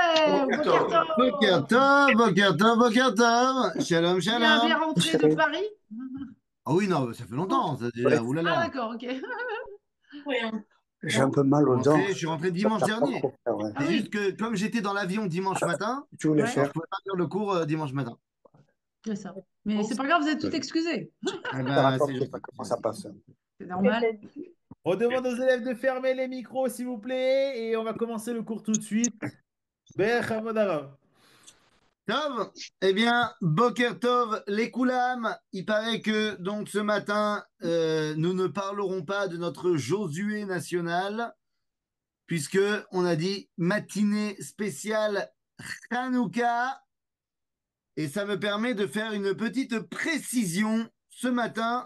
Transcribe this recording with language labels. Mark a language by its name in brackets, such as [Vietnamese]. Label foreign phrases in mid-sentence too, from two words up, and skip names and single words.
[Hebrew] Boker Boker Tov. Boker Tov. טוב, בוקר טוב, בוקר טוב. שלום, [French] Bien [Hebrew] shalom. [French] rentré de Paris? Ah oui, non, ça fait longtemps, ça Ouais, déjà. Ah Oulala. d'accord, ok. j'ai un peu mal aux dents. Je suis rentré Ça dimanche tient pas dernier. trop faire, ouais. Ah C'est juste oui, que comme j'étais dans l'avion dimanche matin, Tu voulais ouais, alors je faire? pouvais pas faire le cours dimanche matin. c'est ça. Mais c'est pas grave, vous êtes tout excusés. Eh Ça ben, c'est rapporte pas gentil, c'est comment ça gentil. passe. C'est normal. On demande aux élèves de fermer les micros, s'il vous plaît, et on va commencer le cours tout de suite. Berhamod Arav. [Hebrew] Tov, [French] eh bien, [Hebrew] בוקר טוב, [French] les Koulam, il paraît que donc ce matin, nous ne parlerons pas de notre Josué national, puisque on a dit matinée spéciale Hanouka. Et ça me permet de faire une petite précision ce matin.